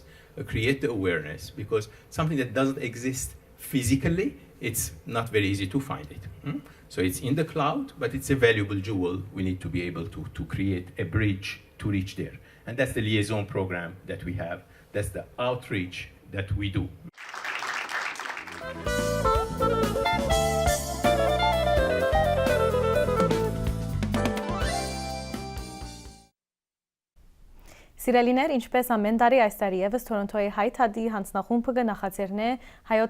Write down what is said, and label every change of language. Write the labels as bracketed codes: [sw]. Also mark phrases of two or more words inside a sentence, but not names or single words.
[en] Create the awareness, because something that doesn't exist physically, it's not very easy to find it. So it's in the cloud, but it's a valuable jewel. We need to be able to create a bridge to reach there. And that's the liaison program that we have. That's the outreach that we do. [hy] Սիրելիներ, ինչպես ամեն տարի այս տարի եւս Թորոնտոյի հայ թադի հանձնախումբը նախաձեռն է հայոց